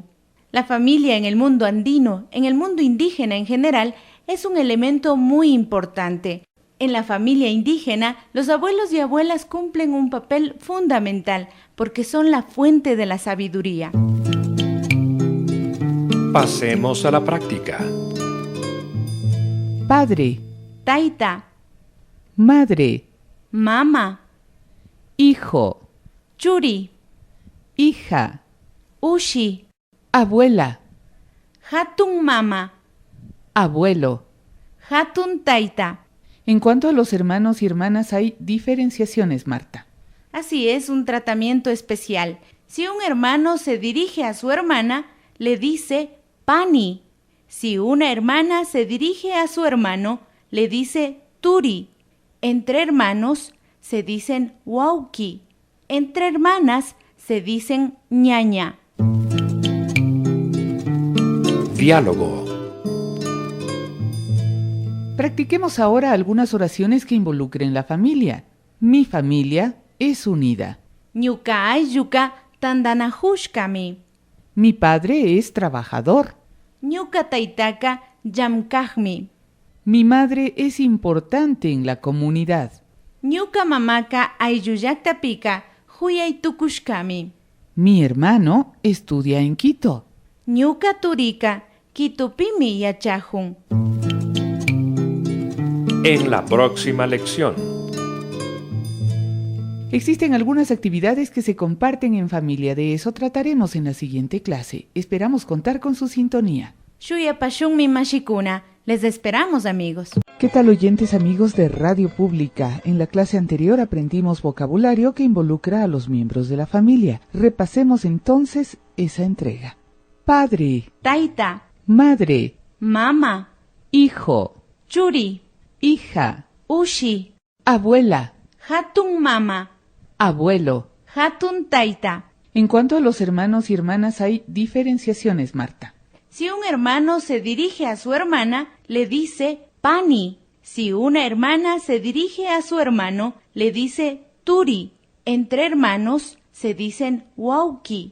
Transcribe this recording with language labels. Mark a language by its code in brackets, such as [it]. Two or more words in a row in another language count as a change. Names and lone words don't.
[es] La familia en el mundo andino, en el mundo indígena en general, es un elemento muy importante. En la familia indígena, los abuelos y abuelas cumplen un papel fundamental porque son la fuente de la sabiduría. Pasemos a la práctica. Padre, [qu] Taita, [es] madre, [qu] mama, [es] hijo, [qu] churi, [es] hija, [qu] ushi, [es] abuela, [qu] hatun mama, [es] abuelo. [qu] hatun taita. [es] En cuanto a los hermanos y hermanas hay diferenciaciones, Marta. Así es, un tratamiento especial. Si un hermano se dirige a su hermana, le dice pani. Si una hermana se dirige a su hermano, le dice turi. Entre hermanos se dicen wauki. Entre hermanas se dicen ñaña. Diálogo. Practiquemos ahora algunas oraciones que involucren la familia. Mi familia es unida. [qu] Ñuka aylluka tandanahushkami. [es] Mi padre es trabajador. [qu] Ñuka taytaka llamkaqmi. [es] Mi madre es importante en la comunidad. [qu] Ñuka mamaka ayllullaktapika huyaytukushkami. [es] Mi hermano estudia en Quito. [qu] Ñuka turika Kitupimi yachahun. [es] En la próxima lección. Existen algunas actividades que se comparten en familia. De eso trataremos en la siguiente clase. Esperamos contar con su sintonía. [qu] Shuyapashunmi mashikuna. [es] Les esperamos, amigos. ¿Qué tal, oyentes amigos de Radio Pública? En la clase anterior aprendimos vocabulario que involucra a los miembros de la familia. Repasemos entonces esa entrega. Padre, [qu] Taita, [es] madre, [qu] mama, [es] hijo, [qu] churi, [es] hija, [qu] ushi, [es] abuela, [qu] hatun mama, [es] abuelo. [qu] hatun taita. [es] En cuanto a los hermanos y hermanas hay diferenciaciones, Marta. Si un hermano se dirige a su hermana, le dice pani. Si una hermana se dirige a su hermano, le dice turi. Entre hermanos se dicen wauki.